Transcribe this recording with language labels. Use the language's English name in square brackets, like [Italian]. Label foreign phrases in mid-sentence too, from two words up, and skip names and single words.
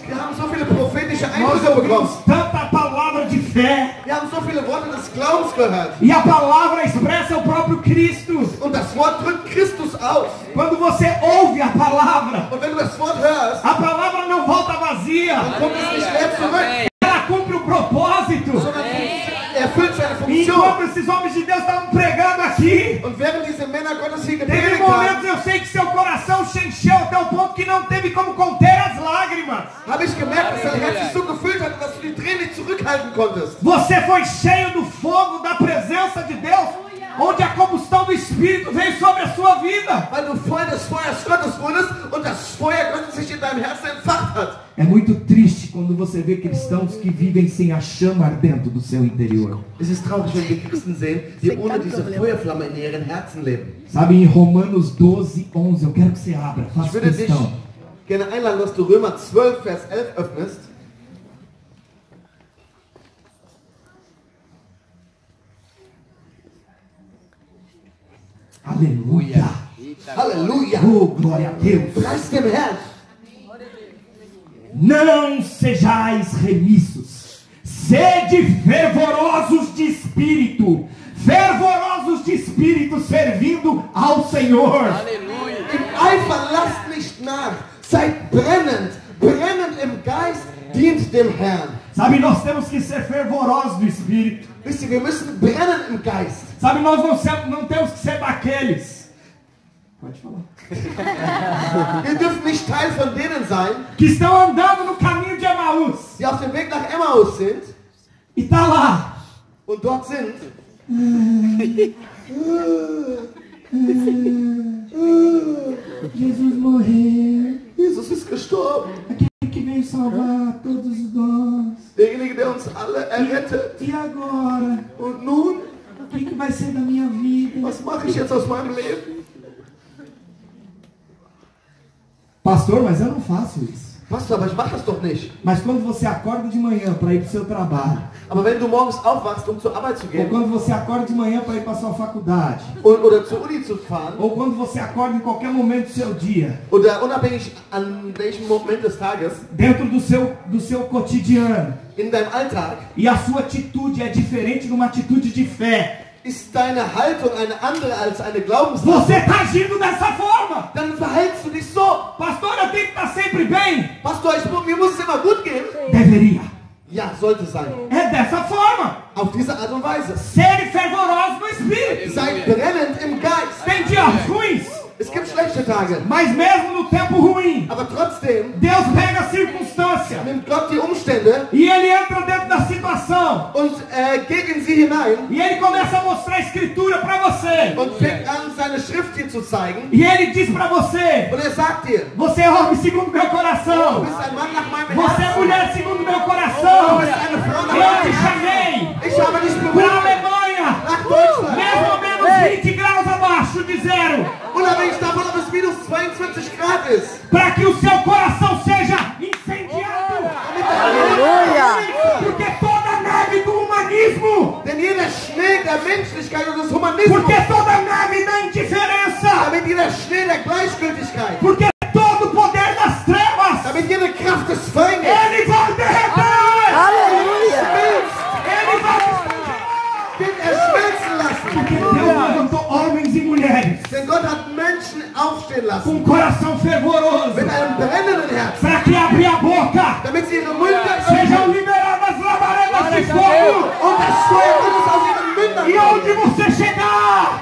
[German] Wir haben so viele prophetische [Portuguese] Nós [German] Eindrücke bekommen. [Portuguese] ouvimos tanta palavra de fé. [German] Wir haben so viele Worte des Glaubens gehört. [Portuguese] E a palavra expressa o próprio Cristo. [German] Und das Wort drückt Christus aus. [Portuguese] Quando você ouve a palavra, [German] Und wenn du das Wort hörst, [Portuguese] a palavra não volta vazia. [German] dann kommt es nicht leer zurück, [Portuguese] Ela cumpre o propósito. [German] sondern erfüllt seine Funktion. [Portuguese] Enquanto esses homens de Deus estavam pregando aqui, [German] Und während diese Männer Gottes hier [Portuguese] teve [German] gepredigt haben, [Portuguese] momentos, eu sei que seu coração se encheu até o ponto que não teve como conter as lágrimas. [German] habe ich gemerkt, dass dein Herz sich so gefüllt hat, dass du die Tränen nicht zurückhalten konntest. [Portuguese] Você foi cheio do fogo da presença de Deus, onde a combustão do Espírito veio sobre a sua vida. [German] Weil du voll des Feuers Gottes wurdest und das Feuer Gottes sich in deinem Herzen entfacht hat. [Portuguese] É muito triste quando você vê cristãos que vivem sem a chama ardendo do seu interior. [German] Es ist traurig, wenn wir Christen sehen, die ohne diese Feuerflamme in ihren Herzen leben. [Portuguese] Sabe, em Romanos 12:11, eu quero que você abra, [German] Ich [Portuguese] faça [German] würde dich [Portuguese] questão. [German] gerne einladen, dass du Römer 12, Vers 11 öffnest. [Portuguese] Aleluia. [German] Halleluja! [Portuguese] Oh, glória a Deus. [German] Preis dem Herrn! [Portuguese] Não sejais remissos, sede fervorosos de espírito, servindo ao Senhor. [German] Im Eifer lasst nicht nach, seid brennend, brennend im Geist, dient dem Herrn. [Portuguese] Sabe, nós temos que ser fervorosos do espírito. [German] Wisst ihr, wir müssen brennen im Geist. [Portuguese] Sabe, nós não temos que ser daqueles. Pode falar. [German] Wir dürfen nicht Teil von denen sein, [Portuguese] Que estão andando no caminho de Emaús. [German] die auf dem Weg nach Emmaus sind [Portuguese] E tá lá. [German] und dort sind. [Portuguese] Jesus morreu. [German] Jesus ist gestorben. [Portuguese] Aquele que veio salvar todos nós. [German] Derjenige, der uns alle errettet. [Portuguese] E agora? [German] Und nun, [Portuguese] O que vai ser da minha vida? [German] was mache ich jetzt aus meinem Leben? [Portuguese] Pastor, mas eu não faço isso. [German] Pastor, aber ich mache das doch nicht. [Portuguese] Mas quando você acorda de manhã para ir para o seu trabalho, [German] Aber wenn du morgens aufwachst, um zur Arbeit zu [Portuguese] ou [German] gehen, [Portuguese] quando você acorda de manhã para ir para a sua faculdade, [German] oder zur Uni zu fahren, [Portuguese] ou quando você acorda em qualquer momento do seu dia, [German] oder unabhängig an welchem Moment des Tages, [Portuguese] dentro do seu cotidiano, [German] in deinem Alltag, [Portuguese] e a sua atitude é diferente de uma atitude de fé, [German] ist deine Haltung eine andere als eine Glaubenshaltung, [Portuguese] você está agindo dessa forma. [German] dann verhältst du dich so. [Portuguese] Pastor, eu tenho que estar sempre bem. [German] Pastor, mir muss es immer gut gehen. [Portuguese] Deveria. [German] Ja, sollte sein. [Portuguese] É dessa forma. [German] Auf diese Art und Weise. [Portuguese] Serem fervorosos no Espírito. [German] Seid brennend im Geist. [Portuguese] Tem dias ruins, [German] Es gibt schlechte Tage, [Portuguese] mas mesmo no tempo ruim, [German] aber trotzdem [Portuguese] Deus pega a circunstância [German] nimmt Gott die Umstände [Portuguese] e Ele entra dentro da situação [German] und geht in sie hinein [Portuguese] e Ele começa a mostrar a Escritura para você. [German] und fängt an, seine Schrift dir zu zeigen. [Portuguese] E Ele diz para você: [German] Und sagt dir, [Portuguese] você é homem segundo meu [German] du [Portuguese] coração, [German] bist ein Mann nach meinem [Portuguese] você é [German] Herzen. [Portuguese] mulher segundo meu [German] Du [Portuguese] coração. [German] bist eine Frau nach [Portuguese] Eu te [German] meinem Herzen. [Portuguese] chamei [German] Ich habe dich [Portuguese] para a [German] berufen [Portuguese] Alemanha, [German] nach Deutschland. [Portuguese] mesmo ou menos 20 graus abaixo de zero, [German] Unabhängig davon, ob es minus 22 Grad ist. [Portuguese] para que o seu coração seja incendiado. Aleluia! Porque toda neve do humanismo, [German] Denn jeder Schnee der Menschlichkeit und des Humanismus, [Portuguese] porque toda neve da indiferença, [German] damit jeder Schnee der Gleichgültigkeit, [Portuguese] porque todo o poder das trevas, [German] damit jede Kraft des Feindes [Portuguese] ele vai derreter. Aleluia! Ele vai descongelar. [German] wird schmelzen lassen. [Portuguese] Porque Deus levantou homens e mulheres [German] Denn Gott hat Menschen aufstehen [Portuguese] com [German] lassen [Portuguese] um coração fervoroso [German] mit einem brennenden Herzen, [Portuguese] para que abrir a boca [German] damit sie ihre Münder [Portuguese] sejam [German] öffnen [Portuguese] liberadas labaredas de fogo. [German] und das Feuer Gottes aus ihren Mündern [Portuguese] E onde [German] kommt. [Portuguese] você chegar,